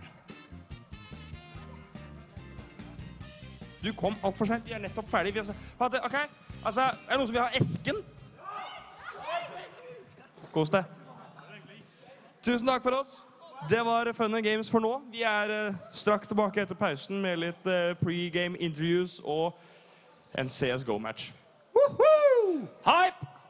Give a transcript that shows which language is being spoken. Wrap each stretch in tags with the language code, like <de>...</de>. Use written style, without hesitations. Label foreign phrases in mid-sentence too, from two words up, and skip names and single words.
<no>Du kom alt for sent. Vi er nettopp ferdig. Ok, altså, er det noen som vil ha esken? Kos deg. Tusen takk for oss. Det var Fun and Games for nå. Vi er straks tilbake etter pausen med litt</no> <en>pre-game interviews</en> <no>og en CSGO-match.</no> <en>Woohoo! Hype!</en>